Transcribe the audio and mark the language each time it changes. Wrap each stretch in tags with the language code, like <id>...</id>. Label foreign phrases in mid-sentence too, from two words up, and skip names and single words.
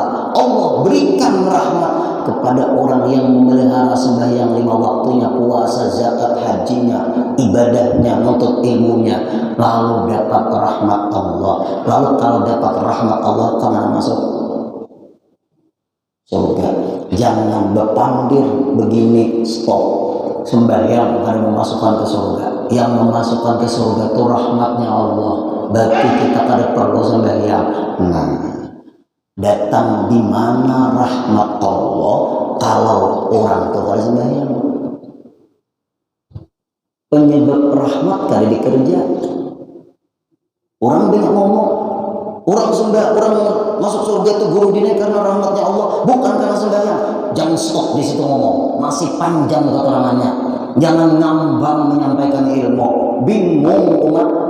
<id>Allah berikan rahmat kepada orang yang memelihara sembahyang 5 waktunya, puasa, zakat, hajinya, ibadahnya, menuntut ilmunya, lalu dapat rahmat Allah. Lalu kalau dapat rahmat Allah, kemana masuk? Surga. Jangan berpandir begini, stop. Sembahyang akan memasukkan ke surga. Yang memasukkan ke surga itu rahmatnya Allah. Berarti kita kada perlu sembahyang. Nah, datang di mana rahmat Allah kalau orang itu kada sembahyang? Penyebab rahmat kada dikerja. Orang banyak ngomong, orang masuk surga itu guru dinaik karena rahmatnya Allah, bukan karena sembahyang. Jangan stop di situ ngomong, masih panjang keterangannya. Jangan ngambang menyampaikan ilmu, bingung umat.</id>